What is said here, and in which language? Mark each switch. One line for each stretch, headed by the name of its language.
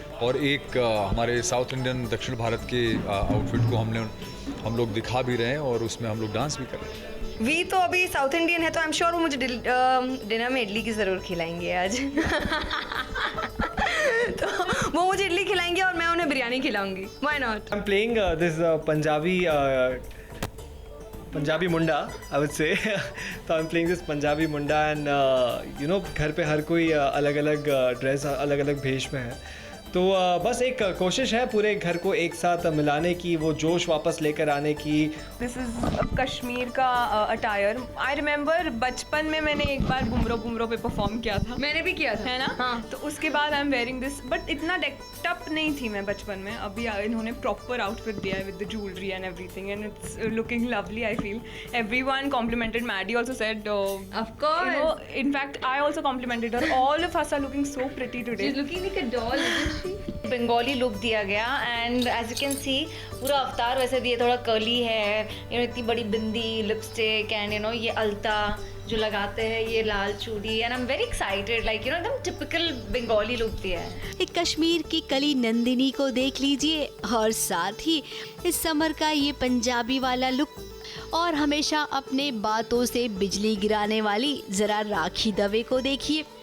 Hindi: और एक हमारे साउथ इंडियन, दक्षिण भारत के आउटफिट को हम लोग दिखा भी रहे हैं और उसमें हम लोग डांस भी कर रहे हैं। वी तो अभी साउथ इंडियन है, तो
English: I am sure
Hindi: वो मुझे डिनर में इडली की ज़रूर खिलाएंगे आज। तो वो मुझे इडली खिलाएंगे और मैं उन्हें biryani खिलाऊंगी।
English: Why not? I'm playing this Punjabi Punjabi Munda, I would say. So I'm playing this Punjabi Munda and you know
Hindi: घर पे हर कोई अलग-अलग ड्रेस अलग-अलग भेष में है. तो बस एक कोशिश है पूरे घर को एक साथ मिलाने की, वो जोश वापस लेकर आने की. दिस इज़ कश्मीर का अटायर.
English: I remember
Hindi: बचपन में मैंने एक बार बुमरो पे परफॉर्म किया था. मैंने भी किया था, है ना? हाँ. तो उसके बाद
English: I am wearing this, but
Hindi: इतना डेक्ड अप नहीं थी मैं बचपन में. अभी इन्होंने प्रॉपर आउटफिट दिया है
English: With the jewellery and everything and it's looking lovely. I feel everyone complimented. Maddy also said Of course. in fact I also complimented her. All of us are looking so pretty today. She's looking like a doll, isn't she?
Hindi: Bengali look दिया गया
English: and as you can see
Hindi: पूरा अवतार वैसे दिया. थोड़ा curly है, you know इतनी बड़ी बिंदी, लिपस्टिक एंड यू नो ये अलता जो लगाते हैं, ये लाल चूड़ी
English: And I am very excited.
Hindi: Like you know एकदम टिपिकल बंगाली लुक दिया है. एक कश्मीर की कली नंदिनी को देख लीजिए और साथ ही इस समर का ये पंजाबी वाला लुक और हमेशा अपने बातों से बिजली गिराने वाली जरा राखी दवे को देखिए.